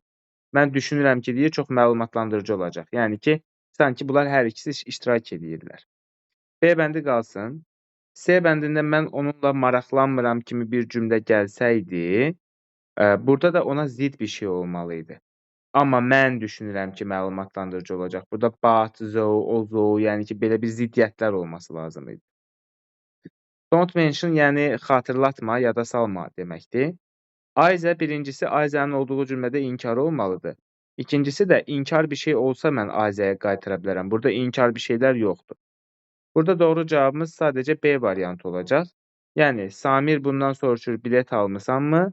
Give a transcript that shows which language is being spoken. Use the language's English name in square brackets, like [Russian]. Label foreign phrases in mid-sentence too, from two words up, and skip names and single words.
[Azerbaijani] Mən düşünürəm ki, deyir, çox məlumatlandırıcı olacaq. Yəni ki, sanki bunlar hər ikisi iştirak edirlər. B bəndi qalsın. C bəndində mən onunla maraqlanmıram kimi bir cümlə gəlsəydi, burada da ona zid bir şey olmalıydı. Amma mən düşünürəm ki, məlumatlandırıcı olacaq. Burada [English] but, though, [Azerbaijani] yəni ki, belə bir ziddiyyətlər olması lazım idi. [English] Don't mention, [Azerbaijani] yəni xatırlatma, yada salma deməkdir. Ayzə birincisi Ayzənin olduğu cümlədə inkar olmalıdır. İkincisi də inkar bir şey olsa mən Ayzəyə qaytara bilərəm. Burada inkar bir şeylər yoxdur. Burada doğru cavabımız sadəcə B variantı olacaq. Yəni Samir bundan soruşur, bilet almısanmı?